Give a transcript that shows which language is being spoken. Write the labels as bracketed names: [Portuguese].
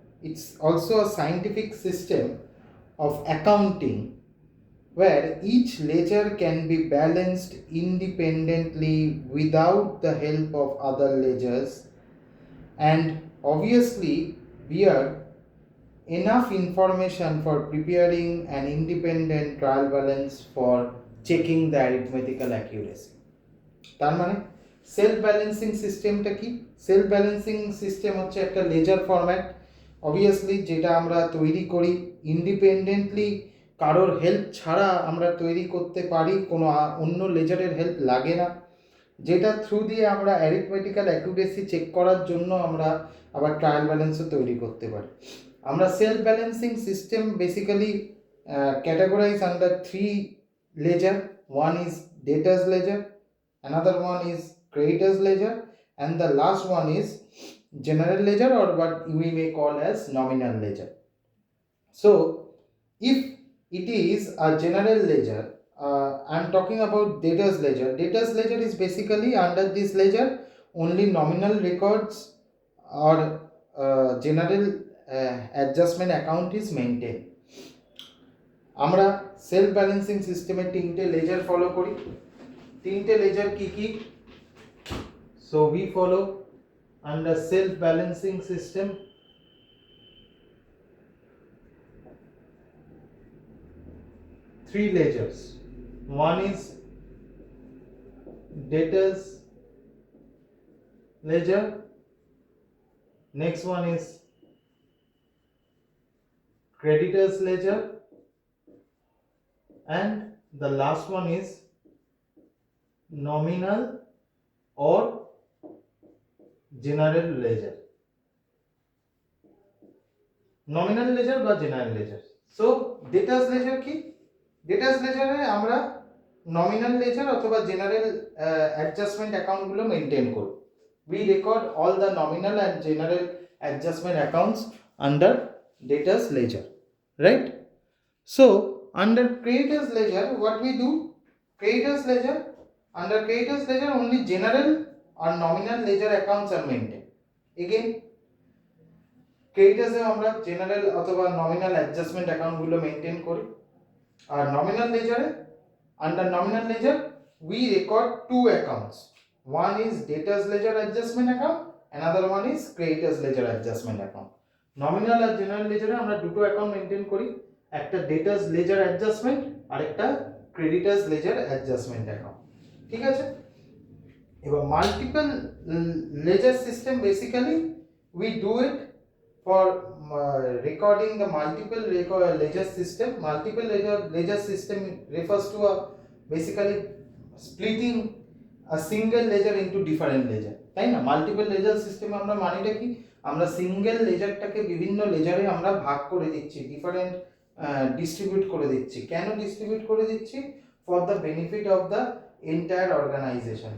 [English] It's also a scientific system of accounting where each ledger can be balanced independently without the help of other ledgers, and obviously bear enough information for preparing an independent trial balance for checking the arithmetical accuracy. [Bangla] তার মানে self balancing সিস্টেমটা কি? Self balancing system হচ্ছে একটা laser format, obviously যেটা আমরা তৈরি করি ইন্ডিপেন্ডেন্টলি, কারোর হেল্প ছাড়া আমরা তৈরি করতে পারি, কোনো অন্য লেজারের হেল্প লাগে না, যেটা থ্রু দিয়ে আমরা অ্যারিথমেটিক্যাল অ্যাকুরেসি চেক করার জন্য আমরা আবার ট্রায়াল ব্যালেন্সও তৈরি করতে পারি। আমরা self balancing system basically categorise [English] Under three ledger. One is debtors ledger, another one is creditors ledger, and the last one is general ledger, or what we may call as nominal ledger. So if it is a general ledger, I'm talking about debtors ledger. Debtors ledger is basically under this ledger only nominal records or general adjustment account is maintained. [Bangla] আমরা self balancing সিস্টেমে তিনটে laser follow করি। তিনটে laser কি কি? [English] So we follow under self balancing system three ledgers. One is debtors ledger, next one is creditors ledger, and the last one is nominal or general ledger. Nominal ledger বা general ledger. So debtors ledger কি? [Bangla] Debtors ledger এ আমরা nominal ledger অথবা general adjustment account গুলো maintain করব। [English] We record all the nominal and general adjustment accounts under debtors ledger, right? So under creditors ledger, what we do? Creditors ledger, under creditors ledger only general or nominal ledger accounts are maintained. [Bangla] Again, creditors এ আমরা general অথবা nominal adjustment account গুলো maintain করি। আর nominal লেজারে, under nominal laser [English] we record two accounts. One is debtors ledger adjustment account, another one is creditors ledger adjustment account. [Bangla] Nominal আর general লেজারে আমরা দুটো account maintain করি, একটা ডেটার্স laser adjustment আর একটা creditors laser adjustment account. ঠিক আছে? [English] এবার multiple ledger system basically we do it for recording the multiple ledger system. Multiple ledger system refers to a basically splitting a single ledger into different ledger, [Bangla] তাই না? Multiple laser সিস্টেমে আমরা মানেটা কি? আমরা সিঙ্গেল লেজারটাকে বিভিন্ন লেজারে আমরা ভাগ করে দিচ্ছি, ডিফারেন্ট ডিস্ট্রিবিউট করে দিচ্ছি। কেন ডিস্ট্রিবিউট করে দিচ্ছি? [English] For the benefit of the entire organization.